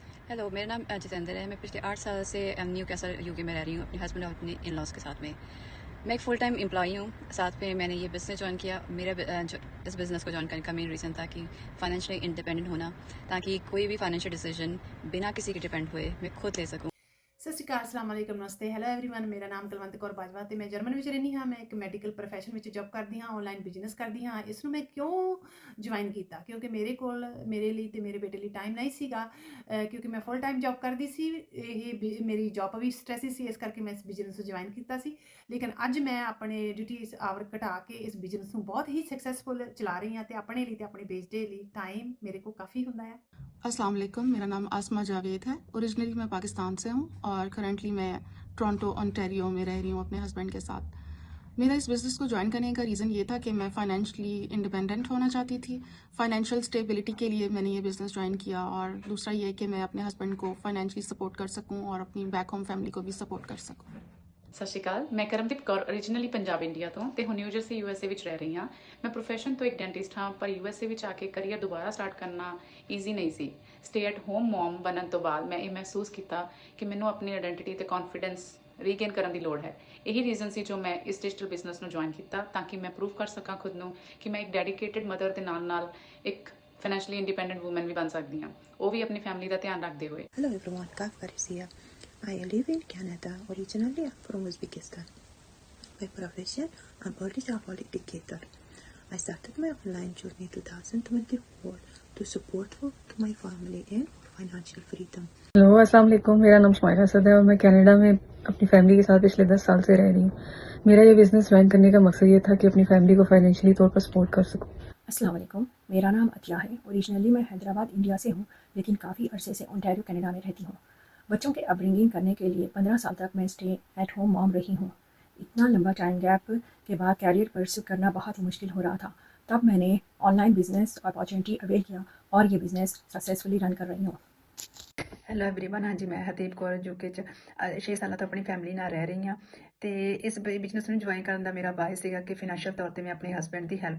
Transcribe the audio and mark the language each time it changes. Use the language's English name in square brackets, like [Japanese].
[Hindi] Hello, मेरा नाम जितेंद्र है। मैं पिछले 8 साल से न्यू कैसल यूके में रह रही हूँ अपने हस्बैंड और अपने इन लॉज के साथ में। मैं एक फुल टाइम एम्प्लॉई हूँ, साथ में मैंने ये बिज़नेस ज्वाइन किया। मेरा इस बिज़नेस को ज्वाइन करने का मेन रीज़न था कि फाइनेंशियली इंडिपेंडेंट होना, ताकि कोई भी फाइनेंशियल डिसीजन बिना किसी के डिपेंड हुए मैं खुद ले सकूँ। [Punjabi] ਸਤਿ ਸ਼੍ਰੀ ਅਕਾਲ, ਅਸਲਾਮ ਵਾਲੇਕਮ, ਨਮਸਤੇ, ਹੈਲੋ एवरीवन। ਮੇਰਾ ਨਾਮ ਕੁਲਵੰਤ ਕੌਰ ਬਾਜਵਾ ਤੇ ਮੈਂ ਜਰਮਨ ਵਿੱਚ ਰਹਿੰਦੀ ਹਾਂ। ਮੈਂ ਇੱਕ ਮੈਡੀਕਲ ਪ੍ਰੋਫੈਸ਼ਨ ਵਿੱਚ ਜੌਬ ਕਰਦੀ ਹਾਂ, ਆਨਲਾਈਨ ਬਿਜ਼ਨਸ ਕਰਦੀ ਹਾਂ। ਇਸ ਨੂੰ ਮੈਂ ਕਿਉਂ ਜੁਆਇਨ ਕੀਤਾ? ਕਿਉਂਕਿ ਮੇਰੇ ਕੋਲ ਮੇਰੇ ਲਈ ਤੇ ਮੇਰੇ ਬੇਟੇ ਲਈ ਟਾਈਮ ਨਹੀਂ ਸੀਗਾ, ਕਿਉਂਕਿ ਮੈਂ ਫੁੱਲ ਟਾਈਮ ਜੌਬ ਕਰਦੀ ਸੀ। ਇਹ ਮੇਰੀ ਜੌਬ ਵੀ ਸਟ੍ਰੈਸੀ ਸੀ, ਇਸ ਕਰਕੇ ਮੈਂ ਇਸ ਬਿਜ਼ਨਸ ਨੂੰ ਜੁਆਇਨ ਕੀਤਾ ਸੀ। ਲੇਕਿਨ ਅੱਜ ਮੈਂ ਆਪਣੇ ਡਿਊਟੀਜ਼ ਆਵਰ ਘਟਾ ਕੇ ਇਸ ਬਿਜ਼ਨਸ ਨੂੰ ਬਹੁਤ ਹੀ ਸਕਸੈਸਫੁਲ ਚਲਾ ਰਹੀ ਹਾਂ ਤੇ ਆਪਣੇ ਲਈ ਤੇ ਆਪਣੇ ਬੇਟੇ ਲਈ ਟਾਈਮ ਮੇਰੇ ਕੋਲ ਕਾफ़ी ਹੁੰਦਾ ਹੈ। [Hindi] अस्सलाम वालेकुम, मेरा नाम आसमा जावेद है। ओरिजिनली मैं पाकिस्तान से हूँ और करंटली मैं टोरंटो ओंटारियो में रह रही हूँ अपने हस्बैंड के साथ। मेरा इस बिज़नेस को ज्वाइन करने का रीज़न ये था कि मैं फाइनेंशियली इंडिपेंडेंट होना चाहती थी। फाइनेंशियल स्टेबिलिटी के लिए मैंने ये बिज़नेस ज्वाइन किया और दूसरा ये कि मैं अपने हस्बैंड को फाइनेंशियली सपोर्ट कर सकूँ और अपनी बैक होम फैमिली को भी सपोर्ट कर सकूँ। [Punjabi] ਸਤਿ ਸ਼੍ਰੀ ਅਕਾਲ, ਮੈਂ ਕਰਮਦੀਪ ਕੌਰ ਓਰੀਜਨਲੀ ਪੰਜਾਬ ਇੰਡੀਆ ਤੋਂ ਤੇ ਹੁਣ ਨਿਊ ਜਰਸੀ ਯੂਐਸਏ ਵਿੱਚ ਰਹਿ ਰਹੀ ਹਾਂ। ਮੈਂ ਪ੍ਰੋਫੈਸ਼ਨ ਤੋਂ ਇੱਕ ਡੈਂਟਿਸਟ ਹਾਂ, ਪਰ ਯੂਐਸਏ ਵਿੱਚ ਆ ਕੇ ਕਰੀਅਰ ਦੁਬਾਰਾ ਸਟਾਰਟ ਕਰਨਾ ਈਜ਼ੀ ਨਹੀਂ ਸੀ। ਸਟੇ ਐਟ ਹੋਮ ਮੌਮ ਬਣਨ ਤੋਂ ਬਾਅਦ ਮੈਂ ਇਹ ਮਹਿਸੂਸ ਕੀਤਾ ਕਿ ਮੈਨੂੰ ਆਪਣੀ ਆਇਡੈਂਟੀਟੀ ਤੇ ਕੌਨਫੀਡੈਂਸ ਰੀਗੇਨ ਕਰਨ ਦੀ ਲੋੜ ਹੈ। ਇਹੀ ਰੀਜ਼ਨ ਸੀ ਜੋ ਮੈਂ ਇਸ ਡਿਜੀਟਲ ਬਿਜ਼ਨਸ ਨੂੰ ਜੁਆਇਨ ਕੀਤਾ ਤਾਂ ਕਿ ਮੈਂ ਪ੍ਰੂਵ ਕਰ ਸਕਾਂ ਖੁਦ ਨੂੰ ਕਿ ਮੈਂ ਇੱਕ ਡੈਡੀਕੇਟਿਡ ਮਦਰ ਦੇ ਨਾਲ ਨਾਲ ਇੱਕ ਫਾਈਨੈਂਸ਼ੀਅਲੀ ਇੰਡੀਪੈਂਡੈਂਟ ਵੂਮਨ ਵੀ ਬਣ ਸਕਦੀ ਹਾਂ, ਉਹ ਵੀ ਆਪਣੀ ਫੈਮਿਲੀ ਦਾ ਧਿਆਨ ਰੱਖਦੇ ਹੋਏ। [English] Hello everyone, Kaf Farisia. I live in Canada, originally I'm from Uzbekistan. By profession, I'm early childhood educator. I started my online journey 2024 to support to my family and financial freedom. [Hindi] Hello, अस्सलाम वालेकुम। मेरा नाम शुमाइरा असद है और मैं Canada में अपनी family के साथ पिछले 10 साल से रह रही हूँ। मेरा ये बिज़नेस ज्वाइन करने का मकसद ये था कि अपनी फैमिली को फाइनेंशियली तौर पर सपोर्ट कर सकूँ। अस्सलाम वालेकुम, मेरा नाम अतिया है। ओरिजिनली मैं हैदराबाद इंडिया से हूँ, लेकिन काफ़ी अरसे से ओंटारियो कनाडा में रहती हूँ। बच्चों के अपब्रिंगिंग करने के लिए 15 साल तक मैं स्टे एट होम मॉम रही हूँ। इतना लंबा टाइम गैप के बाद कैरियर परस्यू करना बहुत ही मुश्किल हो रहा था। तब मैंने ऑनलाइन बिजनेस अपॉर्चुनिटी अवेल किया और ये बिज़नेस सक्सेसफुली रन कर रही हूँ। [Punjabi] ਹੈਲੋ ਐਵਰੀਵਨ, ਹਾਂਜੀ ਮੈਂ ਹਰਦੀਪ ਕੌਰ ਯੂਕੇ 'ਚ 6 ਸਾਲਾਂ ਤੋਂ ਆਪਣੀ ਫੈਮਿਲੀ ਨਾਲ ਰਹਿ ਰਹੀ ਹਾਂ ਤੇ ਇਸ ਬਿਜ਼ਨਸ ਨੂੰ ਜੁਆਇਨ ਕਰਨ ਦਾ ਮੇਰਾ ਬਾਇਸ ਸੀਗਾ ਕਿ ਫਾਈਨੈਂਸ਼ੀਅਲ ਤੌਰ ਤੇ ਮੈਂ ਆਪਣੇ ਹਸਬੈਂਡ ਦੀ ਹੈਲਪ